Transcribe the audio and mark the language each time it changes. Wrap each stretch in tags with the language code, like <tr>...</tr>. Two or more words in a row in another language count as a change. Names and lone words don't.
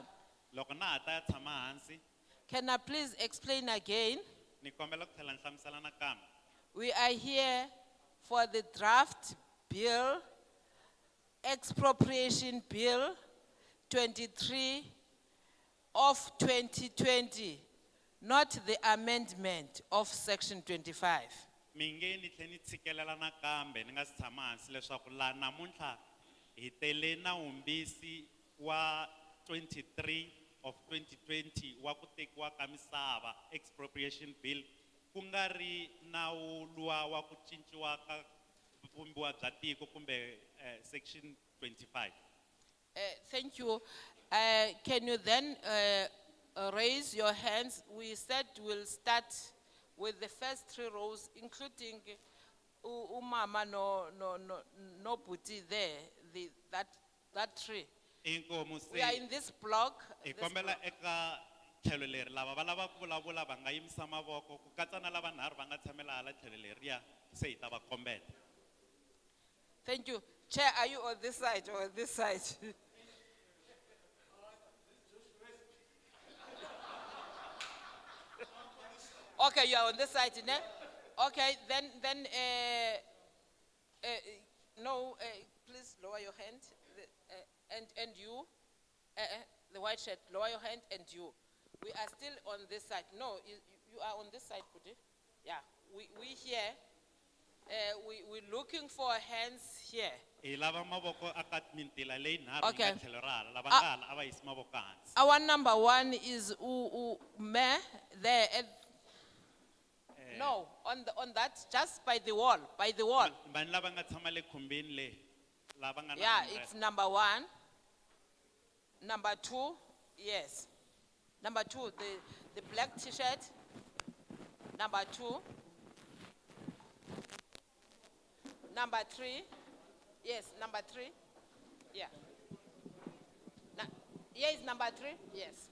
<ts>Loko na ha ta ya tshama hansi</ts> <en>can I please explain again?</en> <ts>ni kombela ku tlhela ni hlamusela nakambe.</ts> <en>We are here for the draft bill, Expropriation Bill 23 of 2020, not the amendment of Section 25.</en> <ts>Mi nge ni tlhe ni tshikelela nakambe ni nga si tshama hansi leswaku laha namuntlha hi tele nawumbisi wa 23 of 2020 wa ku tekiwa ka misava, Expropriation Bill, ku nga ri nawu luwa wa ku cinciwa ka vumbiwa bya tiko kumbe Section 25.</ts> <en>Thank you. Can you then raise your hands? We said we'll start with the first 3 rows, including</en> <zu>umama no buti</zu> <en>there, that tree. We are in this block.</en> <ts>Hi kombela eka tlhelo leri lava va lava ku vulavula va nga yimisa mavoko ku katsa na lava nharhu va nga tshamela hala tlhelo leriya se hi ta va kombela.</ts> <en>Thank you. Chair, are you on this side or on this side? Okay, you are on this side, ne? Okay, then no, please lower your hand. And you, the white shirt, lower your hand, and you. We are still on this side. No, you are on this side, Kuti. Yeah, we here. we're looking for hands here.</en> <ts>Hi lava mavoko aka mintila leyi nharhu</ts> <en>Okay.</en> <ts>yi nga tlhelo rala, lava nga hala a va yisi mavoko hansi.</ts> <en>Our number one is Mayor there at, no, on that, just by the wall, by the wall.</en> <ts>Vanhu lava nga tshama le khumbini le, lava nga na</ts> <en>Yeah, umbrella. it's number one. Number two, yes. Number two, the black t-shirt. Number two. Number three. Yes, number three. Yeah. Here is number three. Yes.</en>